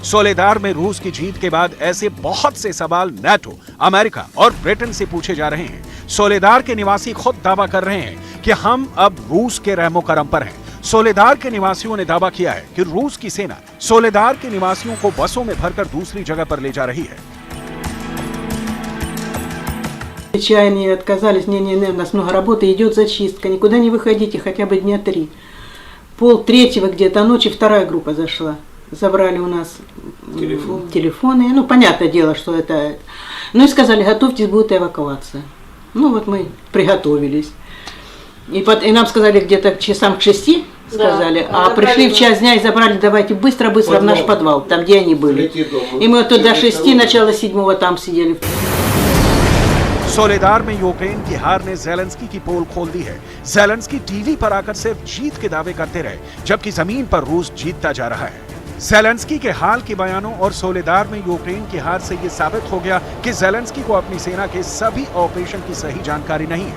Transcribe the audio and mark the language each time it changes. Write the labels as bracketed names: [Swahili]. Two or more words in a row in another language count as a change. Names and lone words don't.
[Hindi] सोलेदार में रूस की जीत के बाद ऐसे बहुत से सवाल नाटो, अमेरिका और ब्रिटेन से पूछे जा रहे हैं। सोलेदार के निवासी खुद दावा कर रहे हैं कि हम अब रूस के रहमो करम पर हैं। सोलेदार के निवासियों ने दावा किया है कि रूस की सेना सोलेदार के निवासियों को बसों में भरकर दूसरी जगह पर ले जा रही है। [Russian] Чаяния отказались, не, у нас много работы, идет зачистка, никуда не выходите, хотя бы дня 3. 2:30 где-то ночи вторая группа зашла, забрали у нас телефоны, ну, понятное дело, что это, ну, и сказали, готовьтесь, будет эвакуация. Ну, вот мы приготовились. И нам сказали где-то часам к 6, сказали, а пришли в час дня и забрали, давайте быстро-быстро в наш подвал, там, где они были. И мы вот тут до 6, начало 7 там сидели. [Hindi] सोलेदार में यूक्रेन की हार ने ज़ेलेंस्की की पोल खोल दी है। ज़ेलेंस्की टीवी पर आकर सिर्फ जीत के दावे करते रहे, जबकि जमीन पर रूस जीतता जा रहा है। ज़ेलेंस्की के हाल के बयानों और सोलेदार में यूक्रेन की हार से ये साबित हो गया कि ज़ेलेंस्की को अपनी सेना के सभी ऑपरेशन की सही जानकारी नहीं है।